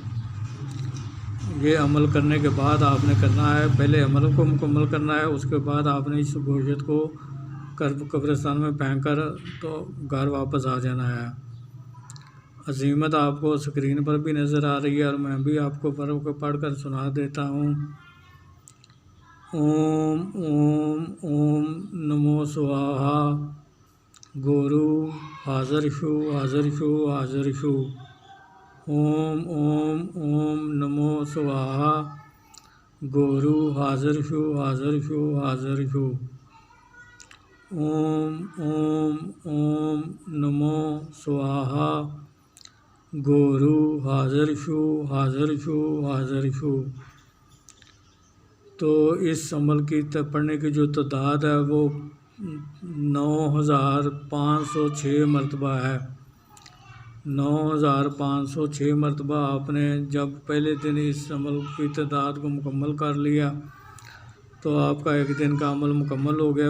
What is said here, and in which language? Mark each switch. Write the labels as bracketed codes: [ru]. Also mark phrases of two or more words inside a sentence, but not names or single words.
[ur] یہ عمل کرنے کے بعد آپ نے کرنا ہے، پہلے عمل کو مکمل کرنا ہے، اس کے بعد آپ نے اس گوشت کو قبرستان میں پھینک کر تو گھر واپس آ جانا ہے۔ عظیمت آپ کو اسکرین پر بھی نظر آ رہی ہے اور میں بھی آپ کو پڑھ کر سنا دیتا ہوں۔ [sa] ॐ ॐ ॐ नमो स्वाहा, [ur] گورو حاضر شو حاضر شو حاضر شو۔ [sa] ॐ ॐ ॐ नमो स्वाहा, [ur] گورو حاضر شو حاضر شو حاضر شو۔ [sa] ॐ ॐ ॐ नमो स्वाहा, [ur] گورو حاضر شو حاضر شو حاضر شو۔ تو اس عمل کی پڑھنے کی جو تعداد ہے وہ 9506 مرتبہ ہے۔ 9506 مرتبہ آپ نے جب پہلے دن اس عمل کی تعداد کو مکمل کر لیا تو آپ کا ایک دن کا عمل مکمل ہو گیا۔